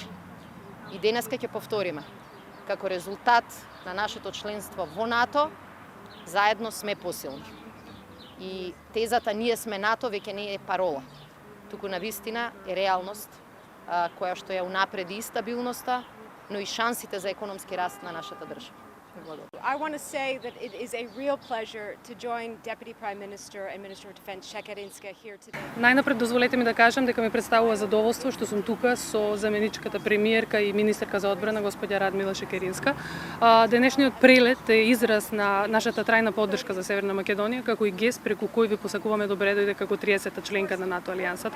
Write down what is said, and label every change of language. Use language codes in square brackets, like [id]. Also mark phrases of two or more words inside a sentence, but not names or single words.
[mk] И денеска ќе повториме, како резултат на нашето членство во НАТО, заедно сме посилни. И тезата ние сме НАТО веќе не е парола, туку навистина е реалност која што ја унапреди и стабилноста, но и шансите за економски раст на нашата држава. [en] I want to say that it is a real pleasure to join Deputy Prime Minister and Minister of Defense Šekerinska here today. [mk] Најнапред дозволете ми да кажам дека ми представува задоволство што сум тука со заменичката премиерка и министерка за одбрана господја Радмила Шекеринска. Денешниот прелет е израз на нашата трајна поддршка за Северна Македонија, како и гест преку кој ви посакуваме добре дојде како 30-та членка на НАТО алијансата.